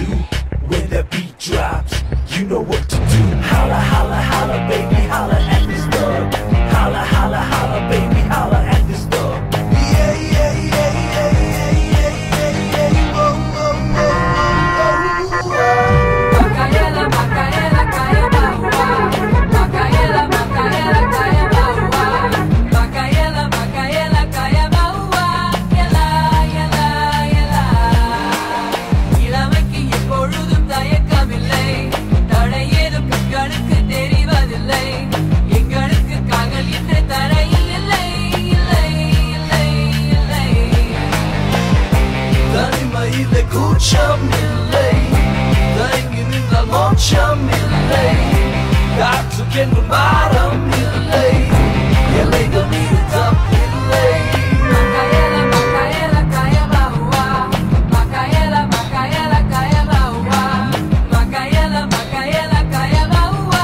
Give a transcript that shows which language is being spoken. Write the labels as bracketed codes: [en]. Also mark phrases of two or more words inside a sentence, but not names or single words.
[en] When the beat drops, you know what to do. Holla, holla, holla, baby, holla at this dog. Holla, holla, holla, baby, holla at this dog. Yeah, yeah, yeah, yeah, yeah, yeah, yeah, yeah. Whoa, whoa, whoa, whoa, whoa. Macaela, Macaela, caia baua. Macaela, Macaela, caia baua. Macaela, Macaela, caia baua. Ela, ela, ela. [ta] இளமைக்கு எப்பொழுதும் தயக்கமில்லை. தடை ஏதும் கண்களுக்கு தெரிவதில்லை. எங்களுக்கு கால்கள் என்ற தரையில் இல்லை, இல்லை, இல்லை, இல்லை. தனிமையிலே கூச்சம் இல்லை, தயங்கி நின்றால் மோட்சம் இல்லை. காற்றுக்கென்று பாரம் இல்லை, எல்லைகள் மீது தப்பில்லை. Macaela, Macaela, caia baua. Macaela, Macaela, caia baua. Macaela, Macaela, caia baua.